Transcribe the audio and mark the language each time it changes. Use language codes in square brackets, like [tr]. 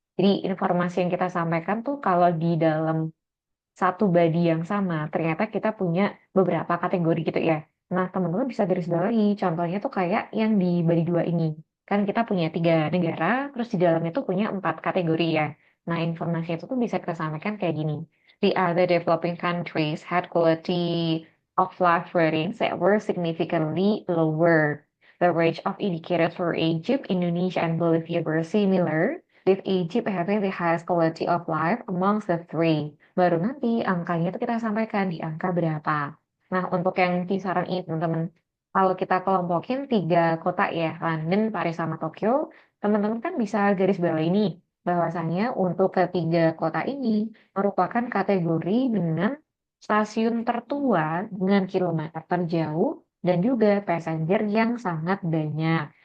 [id] Jadi informasi yang kita sampaikan tuh kalau di dalam satu body yang sama, ternyata kita punya beberapa kategori gitu ya. Nah, teman-teman bisa garis bawahi. Contohnya tuh kayak yang di body dua ini. Kan kita punya tiga negara, terus di dalamnya tuh punya empat kategori ya. Nah, informasi itu tuh bisa kita sampaikan kayak gini. [en] The other developing countries had quality of life ratings that were significantly lower. The range of indicators for Egypt, Indonesia, and Bolivia were similar, with Egypt having the highest quality of life amongst the three. [id] Baru nanti angkanya itu kita sampaikan di angka berapa. Nah, untuk yang kisaran ini, teman-teman, kalau kita kelompokin tiga kota ya, London, Paris, sama Tokyo, teman-teman kan bisa garis bawah ini, bahwasanya untuk ketiga kota ini merupakan kategori dengan stasiun tertua dengan kilometer terjauh dan juga passenger yang sangat banyak.